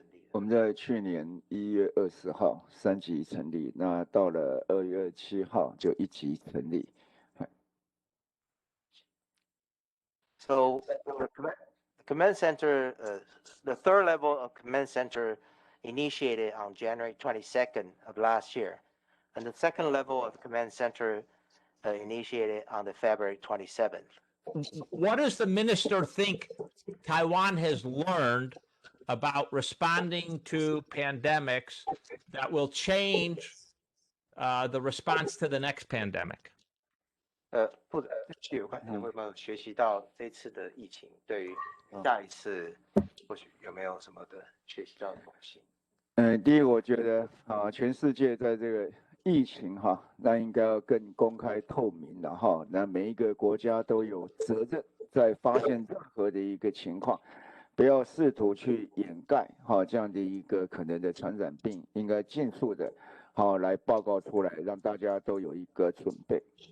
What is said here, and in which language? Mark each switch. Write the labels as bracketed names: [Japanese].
[Chinese] 我们在去年1月20号3级成立，那到了2月27号就1级成立。 [English] So the command center, the third level of command center initiated on January 22nd of last year. And the second level of command center initiated on the February 27th. What does the minister think Taiwan has learned about responding to pandemics that will change the response to the next pandemic? [Chinese] 部长，有关有没有学习到这次的疫情对于下一次或许有没有什么的学习到的东西？第一，我觉得全世界在这个疫情那应该要更公开透明的那每一个国家都有责任，在发现任何的一个情况，不要试图去掩盖这样的一个可能的传染病，应该尽速的来报告出来，让大家都有一个准备。